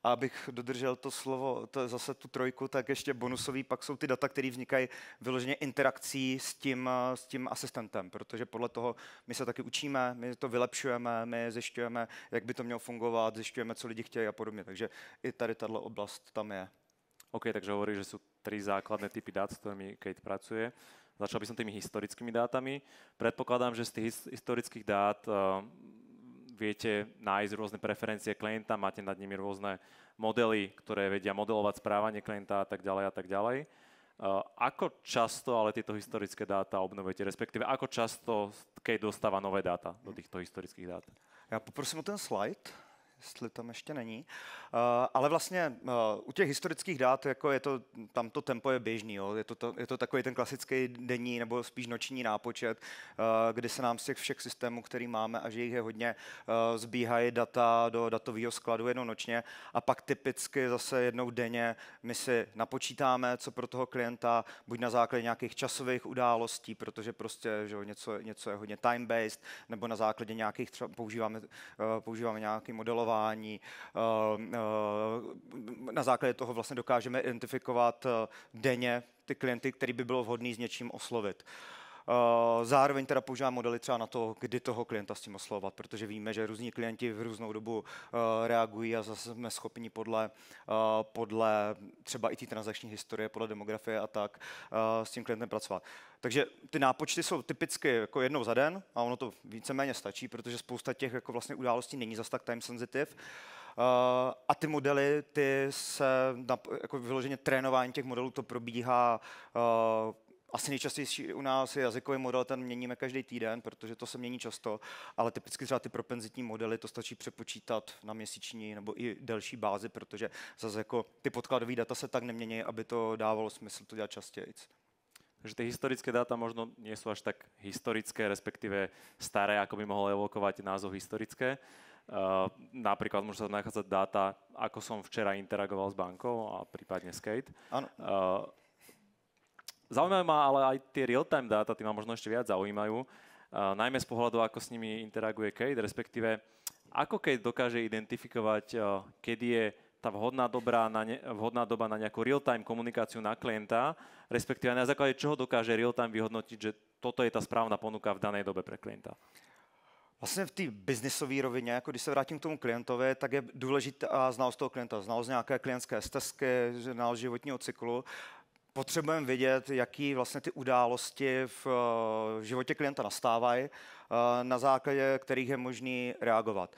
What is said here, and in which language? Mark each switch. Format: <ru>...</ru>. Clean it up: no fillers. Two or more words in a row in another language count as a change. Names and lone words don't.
<cs>A abych dodržel to slovo, to je zase tu trojku, tak ještě bonusový pak jsou ty data, které vznikají vyloženě interakcí s tím asistentem, protože podle toho my se taky učíme, my to vylepšujeme, my zjišťujeme, jak by to mělo fungovat, zjišťujeme, co lidi chtějí a podobně. Takže i tady tato oblast tam je. OK,</cs> <sk>takže hovorí, že sú 3 základné typy dát, s ktorými Kate pracuje. Začal by som tými historickými dátami. Predpokladám, že z tých historických dát viete nájsť rôzne preferencie klienta, máte nad nimi rôzne modely, ktoré vedia modelovať správanie klienta a tak ďalej a tak ďalej. Ako často ale tieto historické dáta obnovujete, respektíve ako často Kate dostáva nové dáta do týchto historických dát?</sk> <cs>Já poprosím o ten slide, jestli tam ještě není. Ale vlastně u těch historických dát, jako tam to tempo je běžný, jo. Je to takový ten klasický denní nebo spíš noční nápočet, kdy se nám z těch všech systémů, který máme, a že jich je hodně, zbíhají data do datového skladu jednou nočně a pak typicky zase jednou denně my si napočítáme, co pro toho klienta, buď na základě nějakých časových událostí, protože prostě že něco je hodně time-based, nebo na základě nějakých, třeba používáme nějaké modelování, na základě toho vlastně dokážeme identifikovat denně ty klienty, který by bylo vhodný s něčím oslovit. Zároveň teda používám modely třeba na to, kdy toho klienta s tím oslovovat, protože víme, že různí klienti v různou dobu reagují a zase jsme schopni podle třeba i té transakční historie, podle demografie a tak s tím klientem pracovat. Takže ty nápočty jsou typicky jako jednou za den a ono to víceméně stačí, protože spousta těch jako vlastně událostí není zas tak</cs> <en>time sensitive.</en> <cs>A ty modely, jako vyloženě trénování těch modelů, to probíhá asi nejčastější u nás je jazykový model, ten měníme každý týden, protože to se mění často, ale typicky třeba ty propenzitní modely, to stačí přepočítat na měsíční nebo i delší bázi, protože zase jako ty podkladové data se tak nemění, aby to dávalo smysl to dělat častěji.</cs> <sk>Takže tie historické dáta možno nie sú až tak historické, respektíve staré, ako by mohol evokovať názov historické. Napríklad môžu sa nachádzať dáta, ako som včera interagoval s bankou a prípadne s Kate. Áno. Zaujímavé ma ale aj tie real-time dáta, tí ma možno ešte viac zaujímajú, najmä z pohľadu, ako s nimi interaguje Kate, respektíve ako Kate dokáže identifikovať, kedy je tá vhodná doba na nejakú real-time komunikáciu na klienta, respektíve na základe čoho dokáže real-time vyhodnotiť, že toto je tá správna ponuka v danej dobe pre klienta.</sk> <cs>Vlastně v té biznisové rovině, jako když se vrátím k tomu klientovi, tak je důležitá znalost toho klienta, znalost nějaké klientské stezky, znalost životního cyklu. Potřebujeme vědět, jaký vlastně ty události v životě klienta nastávají, na základě kterých je možný reagovat.</cs>